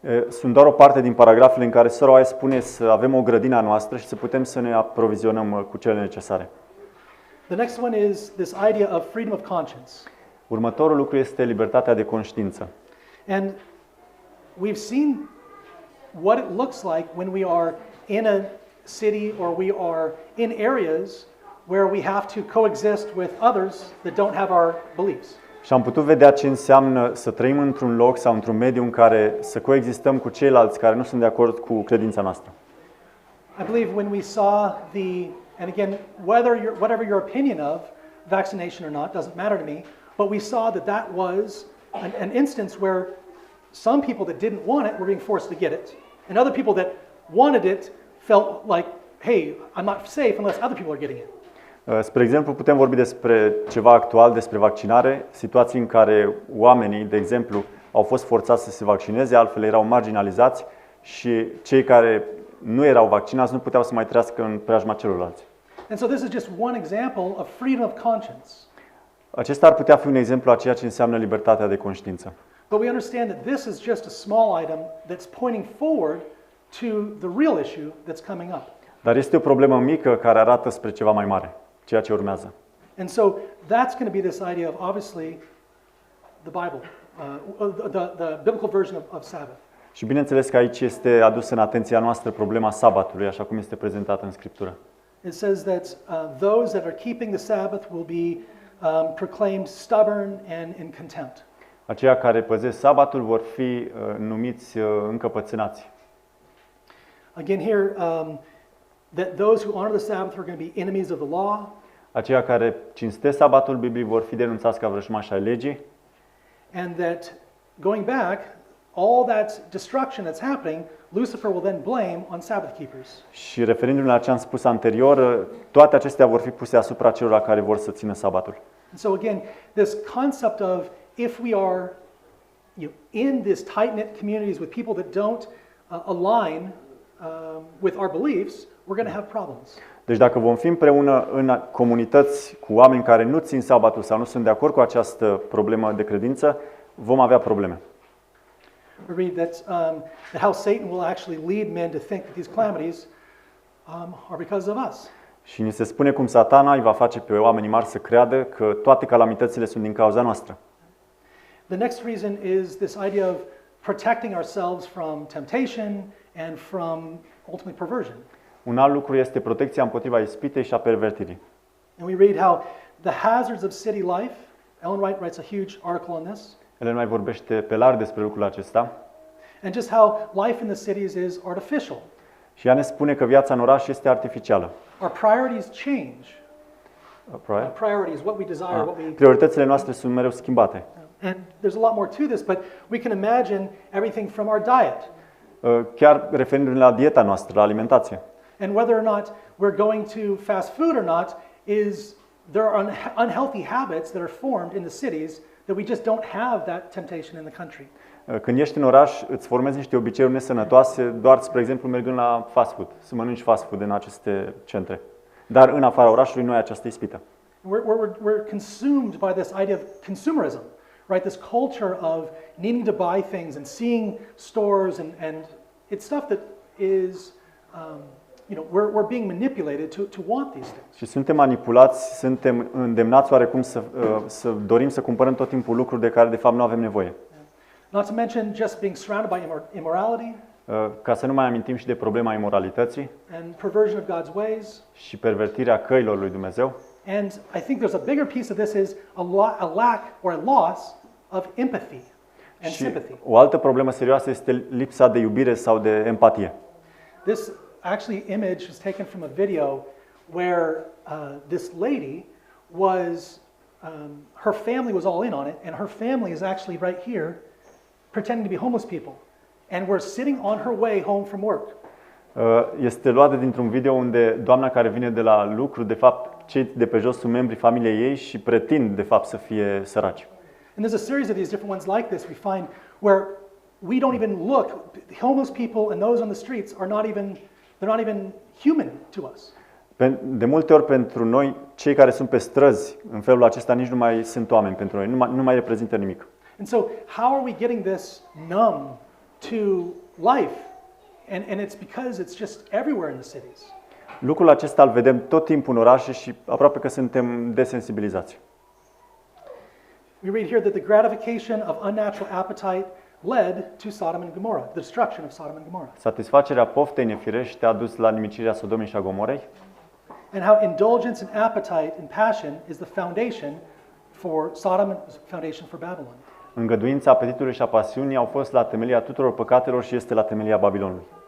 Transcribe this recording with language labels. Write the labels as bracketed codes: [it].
[ro] Sunt doar o parte din paragrafele în care sora spune să avem o grădină a noastră și să putem să ne aprovizionăm cu cele necesare. [en] The next one is this idea of freedom of conscience. [ro] Următorul lucru este libertatea de conștiință. [en] And we've seen what it looks like when we are in a city or we are in areas where we have to coexist with others that don't have our beliefs. [ro] Și am putut vedea ce înseamnă să trăim într-un loc sau într-un mediu în care să coexistăm cu ceilalți care nu sunt de acord cu credința noastră. [en] I believe when we saw and again, whatever your opinion of vaccination or not, doesn't matter to me, but we saw that was an instance where some people that didn't want it were being forced to get it, and other people that wanted it felt like, hey, I'm not safe unless other people are getting it. [ro] Spre exemplu, putem vorbi despre ceva actual, despre vaccinare, situații în care oamenii, de exemplu, au fost forțați să se vaccineze, altfel erau marginalizați și cei care nu erau vaccinați nu puteau să mai trăiască în preajma celorlalți. [en] And so this is just one example of freedom of conscience. [ro] Acesta ar putea fi un exemplu a ceea ce înseamnă libertatea de conștiință. [en] But we understand that this is just a small item that's pointing forward to the real issue that's coming up. [ro] Dar este o problemă mică care arată spre ceva mai mare, ceea ce urmează. [en] And so that's going to be this idea of obviously the Bible, the biblical version of Sabbath. [ro] Și bineînțeles că aici este adusă în atenția noastră problema sabatului, așa cum este prezentată în Scriptură. [en] It says that those that are keeping the Sabbath will be proclaimed stubborn and in contempt. [ro] Aceia care păzesc sabatul vor fi numiți încăpățânați. [en] Again here, that those who honor the Sabbath are going to be enemies of the law. [ro] Aceia care cinstesc sabatul Bibliei vor fi denunțați ca vrăjmași ai legii. [en] And that going back, all that destruction that's happening, Lucifer will then blame on Sabbath keepers. [ro] Și referindu-ne la ce am spus anterior, toate acestea vor fi puse asupra celor care vor să țină sabatul. [en] And so again, this concept of if we are in this tight-knit communities with people that don't align with our beliefs, we're going to have problems. [ro] Deci dacă vom fi împreună în comunități cu oameni care nu țin sabatul sau nu sunt de acord cu această problemă de credință, vom avea probleme. [en] We read that how Satan will actually lead men to think that these calamities are because of us. [ro] Și ni se spune cum Satana îi va face pe oamenii mari să creadă că toate calamitățile sunt din cauza noastră. [en] The next reason is this idea of protecting ourselves from temptation and from ultimately perversion. [ro] Un alt lucru este protecția împotriva ispitei și a pervertirii. [en] And we read how the hazards of city life, Ellen White writes a huge article on this. [ro] El mai vorbește pe larg despre lucrul acesta. [en] And just how life in the cities is artificial. [ro] Și ea ne spune că viața în oraș este artificială. [en] Our priorities change. Priorities, what we desire, what we... [ro] Prioritățile noastre sunt mereu schimbate. [en] And there's a lot more to this, but we can imagine everything from our diet. [ro] Chiar referindu-ne la dieta noastră, la alimentație. [en] And whether or not we're going to fast food or not there are unhealthy habits that are formed in the cities that we just don't have that temptation in the country. [ro] Când ești în oraș, îți formezi niște obiceiuri nesănătoase, doar, spre exemplu, mergând la fast food, să mănânci fast food în aceste centre. Dar în afara orașului nu ai această ispită. [en] We're consumed by this idea of consumerism. right? This culture of needing to buy things and seeing stores and it's stuff that is, we're being manipulated to want these things. [ro] Și suntem manipulați, suntem îndemnați oarecum să dorim să cumpărăm tot timpul lucruri de care de fapt nu avem nevoie. [en] Not to mention just being surrounded by immorality. [ro] Ca să nu mai amintim și de problema imoralității [en] And perversion of God's ways. [ro] Și pervertirea căilor lui Dumnezeu. [en] And I think there's a bigger piece of this is a lack or a loss of empathy and sympathy. [ro] O altă problemă serioasă este lipsa de iubire sau de empatie. [en] This actually image was taken from a video where this lady was, her family was all in on it, and her family is actually right here pretending to be homeless people. And we're sitting on her way home from work. [ro] Este luată dintr-un video unde doamna care vine de la lucru, de fapt, cei de pe jos sunt membrii familiei ei și pretind, de fapt, să fie săraci. [en] And there's a series of these different ones like this we find where we don't even look. Homeless people and those on the streets are they're not even human to us. [ro] De multe ori pentru noi, cei care sunt pe străzi, în felul acesta nici nu mai sunt oameni pentru noi, nu mai reprezintă nimic. [en] And so how are we getting this numb to life? And it's because it's just everywhere in the cities. [ro] Lucrul acesta îl vedem tot timpul în orașe și aproape că suntem desensibilizați. [en] We read here that the gratification of unnatural appetite led to Sodom and Gomorrah, the destruction of Sodom and Gomorrah. [ro] Satisfacerea poftei nefirești a dus la nimicirea Sodomei și a Gomorei. [en] And how indulgence and appetite and passion is the foundation for Sodom and foundation for Babylon. [ro] Îngăduința, apetitului și a pasiunii au fost la temelia tuturor păcatelor și este la temelia Babilonului.